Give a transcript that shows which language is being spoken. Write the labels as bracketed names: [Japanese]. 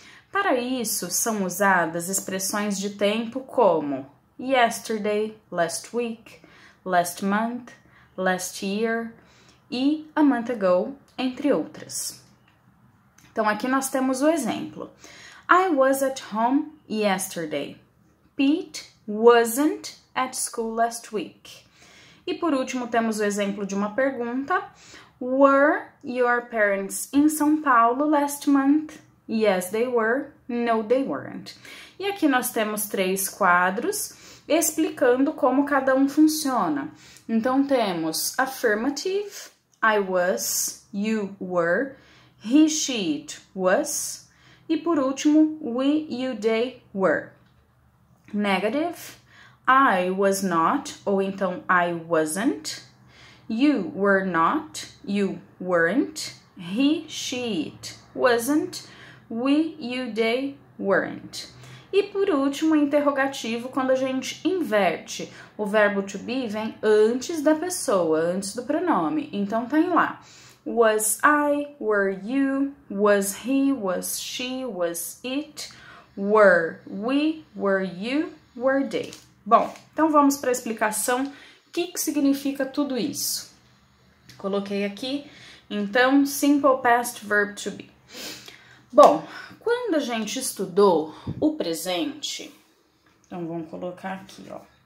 [Portuguese] Para isso, são usadas expressões de tempo como yesterday, last week, last month, last year e a month ago, entre outras. Então, aqui nós temos o exemplo. [English] I was at home yesterday. Pete wasn't at school last week. [Portuguese] E por último, temos o exemplo de uma pergunta. [English] Were your parents in São Paulo last month? Yes, they were. No, they weren't. [Portuguese] E aqui nós temos 3 quadros explicando como cada um funciona. Então, temos [English] affirmative, I was, you were, he, she, it was. [Portuguese] E por último, [English] we, you, they were. Negative, I was not, [Portuguese] ou então [English] I wasn't. You were not, you weren't. He, she, it wasn't. We, you, they weren't. [Portuguese] E por último, interrogativo, quando a gente inverte. O verbo to be vem antes da pessoa, antes do pronome. Então, tem lá. [English] Was I, were you, was he, was she, was it, were we, were you, were they. [Portuguese] Bom, então vamos para a explicação. O que significa tudo isso? Coloquei aqui, então, Simple Past Verb to be. Bom, quando a gente estudou o presente, então vamos colocar aqui, ó.